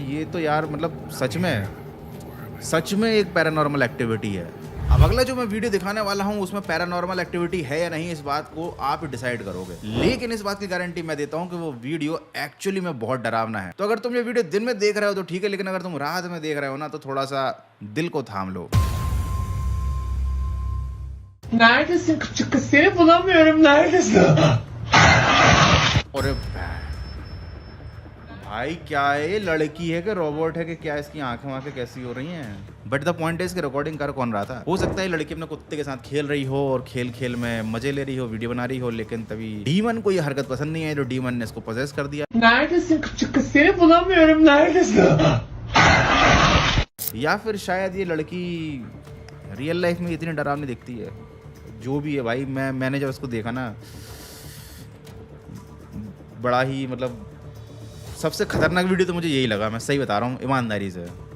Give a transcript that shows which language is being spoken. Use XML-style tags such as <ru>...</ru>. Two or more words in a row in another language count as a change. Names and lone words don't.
<hi>ये तो यार मतलब सच में एक</hi> <en>paranormal activity</en> <hi>है। अब अगला जो मैं वीडियो दिखाने वाला हूँ उसमें</hi> <en>paranormal activity</en> <hi>है या नहीं, इस बात को आप डिसाइड करोगे, लेकिन इस बात की गारंटी मैं देता हूँ कि वो</hi> <en>video actually</en> <hi>में बहुत डरावना है। तो अगर तुम ये वीडियो दिन में देख रहे हो तो ठीक है, लेकिन अगर तुम रात में देख रहे हो ना तो थोड़ा सा दिल को थाम लो।</hi> <tr>Neredesin küçük kız? Seni bulamıyorum. Neredesin?</tr> <hi>अरे भाई क्या है, ये लड़की है कि रोबोट है कि क्या, इसकी आंखें वाँखें कैसी हो रही हैं।</hi> <en>but the point is</en> <hi>कि रिकॉर्डिंग कर कौन रहा था? हो सकता है लड़की अपने कुत्ते के साथ खेल रही हो और खेल खेल में मजे ले रही हो, वीडियो बना रही हो, लेकिन तभी डीमन को ये हरकत पसंद नहीं आई तो डीमन ने इसको पोजेस कर दिया।</hi> <tr>Neredesin küçük kız? Seni bulamıyorum. Neredesin?</tr> <hi>या फिर शायद ये लड़की</hi> <en>real life</en> <hi>में इतनी डरावनी दिखती है। जो भी है भाई, मैंने जब इसको देखा ना, बड़ा ही मतलब सबसे खतरनाक वीडियो तो मुझे यही लगा, मैं सही बता रहा हूँ ईमानदारी से।</hi>